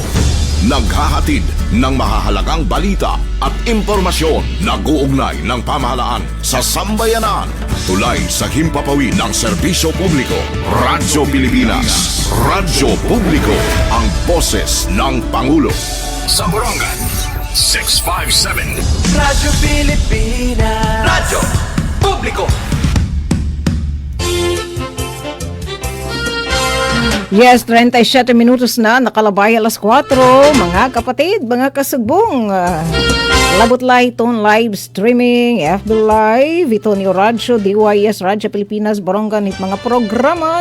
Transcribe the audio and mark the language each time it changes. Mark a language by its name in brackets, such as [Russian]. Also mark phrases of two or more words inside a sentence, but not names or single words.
[Filipino] Naghahatid ng mahahalagang balita at impormasyon na guugnay ng pamahalaan sa sambayanan. Tulay sa himpapawid ng serbisyo publiko. Radyo Pilipinas. Radyo Publiko. Ang boses ng Pangulo. Sa Borongan, 657. Radyo Pilipinas. Radyo Publiko. [Waray] Yes, 37 minutos na, nakalabay alas 4. Mga kapatid, mga kasugbong, labot live ton [English] live streaming, [Waray] FB Live, ito ni Radyo, DYS, Radyo Pilipinas, Borongan, it mga programa,